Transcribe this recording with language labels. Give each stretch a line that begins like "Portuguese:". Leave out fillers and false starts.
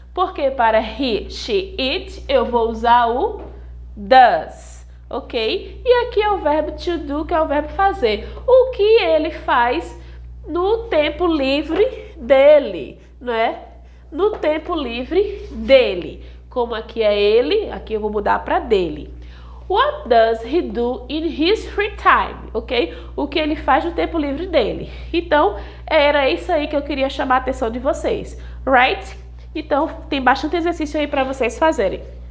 Portuguese: Porque para he, she, it, eu vou usar o does, ok? E aqui é o verbo to do, que é o verbo fazer. O que ele faz no tempo livre dele, não é? No tempo livre dele. Como aqui é ele, aqui eu vou mudar para dele.
English: What does he do in his free time? Ok?
Portuguese: O que ele faz no tempo livre dele. Então, era isso aí que eu queria chamar a atenção de vocês. Right? Então, tem bastante exercício aí para vocês fazerem.